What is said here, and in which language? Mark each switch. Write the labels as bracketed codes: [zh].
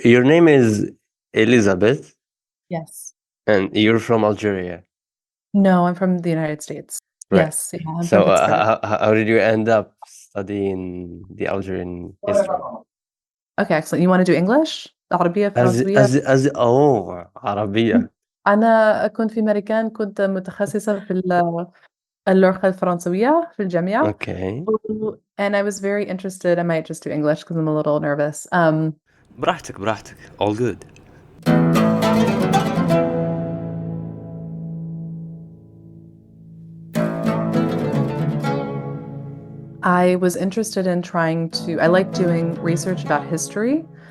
[en] your name is Elizabeth Yes. and you're from Algeria, No, I'm from the United States. right? Yes. Yeah, I'm from So Pittsburgh. how did you end up studying the Algerian history? Okay, excellent. You want to do English؟ [ar] عربية فرنسوية. عربية. أنا كنت في ماريكان، كنت متخصصة في اللغة الفرنسوية في الجامعة. [en] Okay. And I was very interested. I might just do English because I'm a little nervous. [ar] براحتك براحتك. [en] All good. I was interested in I like doing research about history.